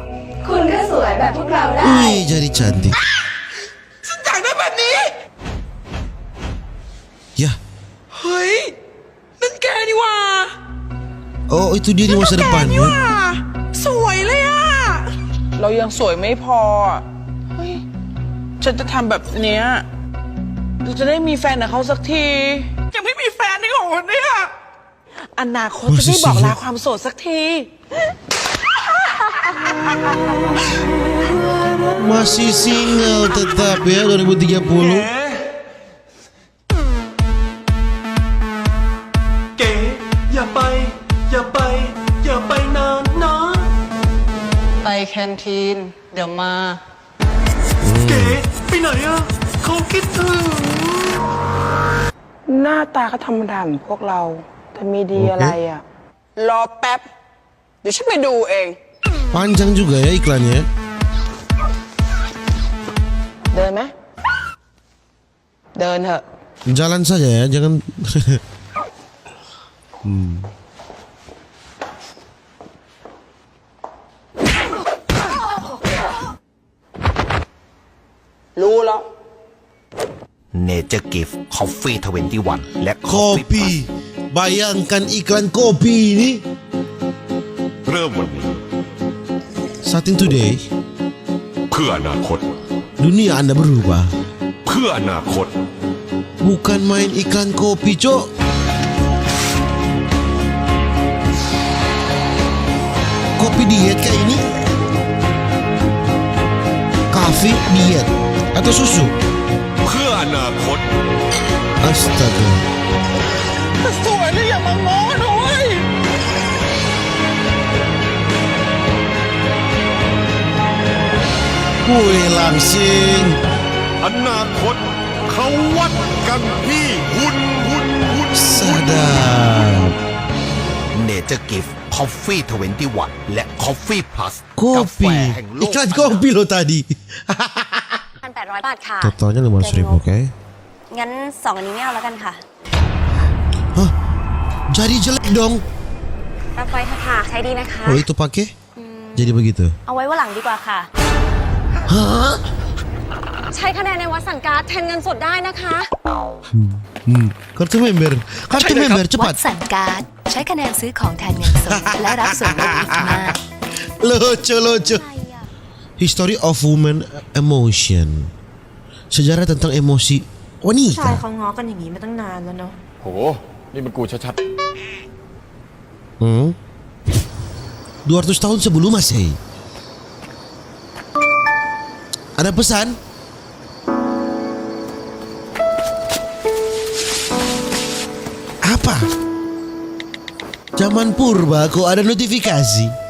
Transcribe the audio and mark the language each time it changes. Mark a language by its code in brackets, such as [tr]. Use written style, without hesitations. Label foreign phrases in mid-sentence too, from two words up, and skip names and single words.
[th] คุณก็สวยแบบพวกเราได้ [id] Wih, jadi cantik. [th] อยากได้แบบนี้ [id] Ya. [th] เฮ้ย นั่นแกนี่ว่า [id] Oh, itu dia di masa [th] แก [id] depan [th] นี่ [id] ya. [th] ว่า สวยเลยอะเรายังสวยไม่พออะเฮ้ย ฉันจะทำแบบเนี้ยเราจะได้มีแฟนกับเขาสักที ยังไม่มีแฟนนี่ของเนี่ย อนาคตจะได้บอกลาความโสดสักที [id] Masih single tetap ya 2030. [th] เก๋อย่าไป อย่าไป อย่าไปนานนะ ไปแคนทีน เดี๋ยวมา เก๋ไปไหนอะเขาคิดถึง หน้าตาก็ธรรมดาเหมือนพวกเรา แต่มีดีอะไรอะรอแป๊บ เดี๋ยวฉันไปดูเอง [id] Panjang juga ya iklannya. [th] เดินไหมเดินเถอะ [id] Jalan saja ya, jangan. [th] รู้แล้ว Nature Gift Coffee 21 และ [id] Kopi, bayangkan iklan kopi ini. [th] เริ่มวันนี้ [en] Starting today, [th] เพื่ออนาคต [id] dunia Anda berubah. [th] เพื่ออนาคต [id] Bukan main iklan kopi, Cok. Kopi diet kayak ini. Kafe diet atau susu? [th] เพื่ออนาคต [id] Astaga. [th] สวยเลยอย่ามาง้อนะเว้ย [id] Wih, langsing. [th] อนาคตเขาวัดกันที่หุ่น [id] Sadap. [th] Nature Gift Coffee 21 และ Coffee Plus กาแฟ [id] Kopi. [th] แห่งโลก [id] Iklan kopi lo tadi. [th] 1,800 บาทค่ะ [id] Totalnya 500.000, oke? [th] งั้น2อันนี้ไม่เอาแล้วกันค่ะ [id] Hah? Jadi jelek dong. [th] รับไว้ค่ะ ใช้ดีนะคะ [id] Oh itu pakai? Jadi begitu. [th] เอาไว้วันหลังดีกว่าค่ะ Hah? ใช้คะแนนในวัดสันการ์ดแทนเงินสดได้นะคะ [id] Kartu member. Kartu member [th] วั [id] cepat. [th] ดสันการ์ดใช้คะแนนซื้อของแทนเงินสด และรับส่วนลดอีกมาก [id] Lucu. [en] History of woman emotion. [id] Sejarah tentang emosi [th] ชาย [id] wanita. [th] เขาง้อกันอย่างนี้มาตั้งนานแล้วเนาะ โห นี่มันกูชัด [id] 200 tahun sebelum Masehi. Ada pesan? Apa? Zaman purba kok ada notifikasi.